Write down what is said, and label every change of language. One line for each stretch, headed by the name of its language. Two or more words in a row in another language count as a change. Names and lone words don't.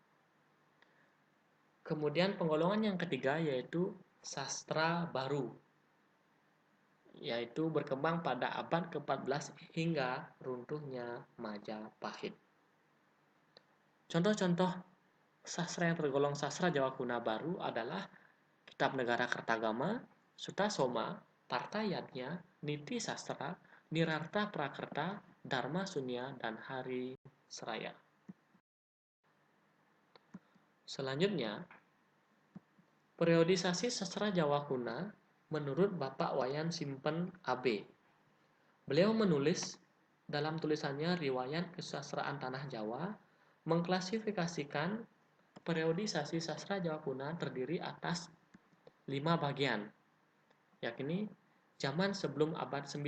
Indonesian: Kemudian penggolongan yang ketiga yaitu sastra baru, yaitu berkembang pada abad ke-14 hingga runtuhnya Majapahit. Contoh-contoh sastra yang tergolong sastra Jawa kuno baru adalah Kitab Negara Kertagama, Sutasoma, Partayatnya, Niti Sastra, Nirarta Prakerta, Dharma Sunya, dan Hari Seraya. Selanjutnya, periodisasi sastra Jawa kuno menurut Bapak Wayan Simpen AB. Beliau menulis dalam tulisannya Riwayat Kesusastraan Tanah Jawa, mengklasifikasikan periodisasi sastra Jawa kuno terdiri atas 5 bagian, yakni zaman sebelum abad 9.